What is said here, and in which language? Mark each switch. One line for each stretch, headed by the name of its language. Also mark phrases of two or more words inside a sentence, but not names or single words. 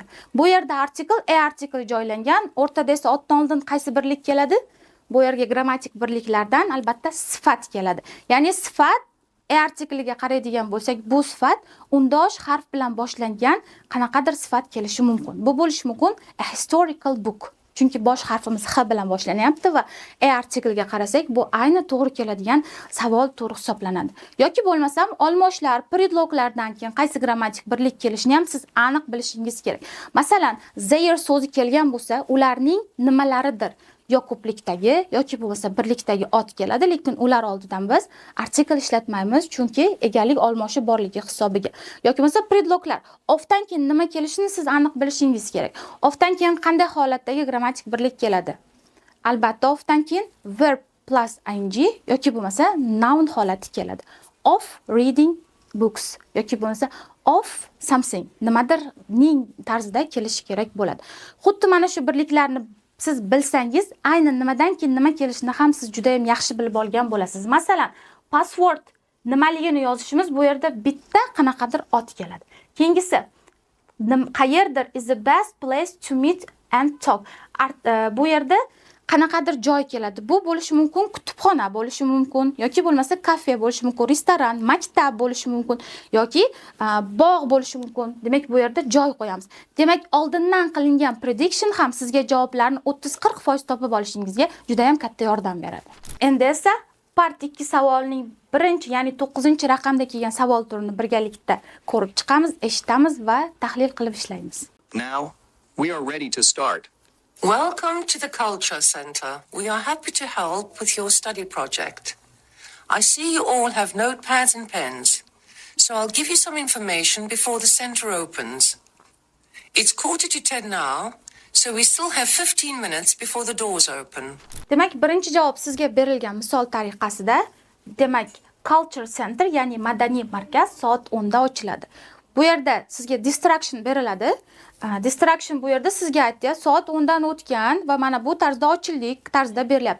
Uzbek: Bu yerda article joylangan, o'rtada esa otdan oldin qaysi birlik keladi? Bu yerga grammatik birliklardan albatta sifat keladi. Ya'ni sifat artikliga qaraydigan bo'lsak, bu sifat undosh harf bilan boshlangan qanaqadir sifat kelishi mumkin. Bu bo'lishi mumkin
English: a historical book.
Uzbek: Chunki bosh harfimiz H bilan boshlanyapti va artikliga qarasak, bu ayni to'g'ri keladigan savol turi hisoblanadi. Yoki bo'lmasam, olmoshlar, predloglardan keyin qaysi grammatik birlik kelishini ham siz aniq bilishingiz kerak. Masalan, their so'zi kelgan bo'lsa, ularning nimalaridir? Yo ko'plikdagi yoki bo'lmasa birlikdagi ot keladi, lekin ular oldidan biz artikl ishlatmaymiz, chunki egalik olmoshi borligi hisobiga. Yoki bo'lmasa predloglar. Ofdan keyin nima kelishini siz aniq bilishingiz kerak. Ofdan keyin qanday holatdagi grammatik birlik keladi? Albatta, ofdan keyin
English: verb plus ing
Uzbek: yoki bo'lmasa noun holati keladi.
English: Of reading books
Uzbek: yoki bo'lmasa
English: of something,
Uzbek: nimadirning tarzida kelishi kerak bo'ladi. Xuddi mana shu birliklarni siz bilsangiz, aynan nimadan keyin nima kelishini ham siz juda ham yaxshi bilib olgan bo'lasiz. Masalan, password nimaligini yozishimiz bu yerda bitta qanaqadir ot keladi. Keyingisi qayerdir
English: is the best place to meet and talk.
Uzbek: Bu yerda qanaqadir joy keladi. Bu bo'lishi mumkin kutubxona bo'lishi mumkin yoki bo'lmasa kafe bo'lishi mumkin, restoran, maktab bo'lishi mumkin yoki bog' bo'lishi mumkin. Demak, bu yerda joy qo'yamiz. Demak, oldindan qilingan prediction ham sizga javoblarni 30-40% topib olishingizga juda ham katta yordam beradi. Endi esa part 2 savolining birinchi, ya'ni 9-raqamda kelgan savol turini birgalikda ko'rib chiqamiz, eshitamiz va tahlil qilib ishlaymiz.
English: Now, we are ready to start. Welcome to the Culture Center. We are happy to help with your study project. I see you all have notepads and pens, so I'll give you some information before the center opens. It's 9:45 now, so we still have 15 minutes before the doors open.
Uzbek: Demak, birinchi javob sizga berilgan misol tariqasida, demak, Culture Center, ya'ni madaniy markaz soat 10 da ochiladi. Bu yerda sizga distraction beriladi. Distraction bu yerda sizga aytdi, soat 10 dan o'tgan va mana bu tarzda ochildik tarzda berilyapti.